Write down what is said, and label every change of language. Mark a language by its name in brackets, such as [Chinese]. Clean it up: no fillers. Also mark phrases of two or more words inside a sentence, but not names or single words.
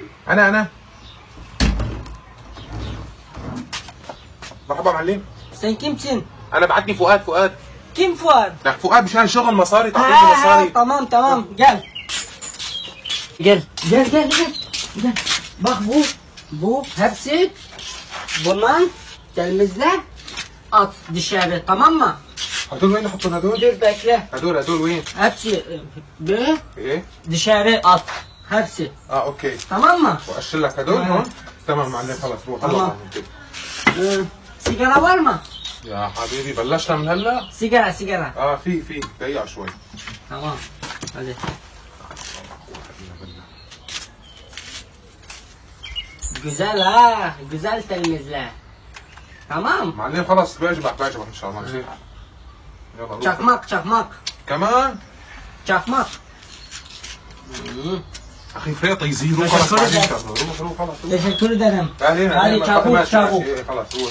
[Arabic] انا مرحبا معلم. [Turkish] Sen kimsin? [Arabic] انا بعتني فؤاد. [Turkish] Kim Fuat? [Arabic] لا فؤاد مشان شغل مصاري تعطيني مصاري. [Turkish] Tamam gel. Gel. Bak bu hepsi bundan temizle at dışarı, tamam mı? [Arabic] هدول وين نحطهم هدول؟ [Turkish] Dur bekle. [Arabic] هدول وين؟ [Turkish] Hepsi böyle [Arabic] ايه؟ [Turkish] dışarı at. Hepsi. [Arabic] اوكي. [Turkish] Tamam mı? [Arabic] واشيل لك هدول هون؟ تمام معلم خلص روح تمام. هلا. [Turkish] Sigara var mı? [Arabic] يا حبيبي بلشنا من هلا؟ [Turkish] Sigara. [Arabic] في دقيقة شوي. [Turkish] Tamam. Hadi. Güzel ha. Güzel temizle. Tamam. [Arabic] معلم خلص بعجبك ان شاء الله ماشي. يلا روح. [Turkish] Çakmak. [Arabic] كمان؟ [Turkish] Çakmak. [Arabic] اخي فيطي يزيدوا خلاص بعدين روح خلاص. [Turkish] Teşekkür ederim. [Arabic] هذه هذه çabuk. خلاص روح.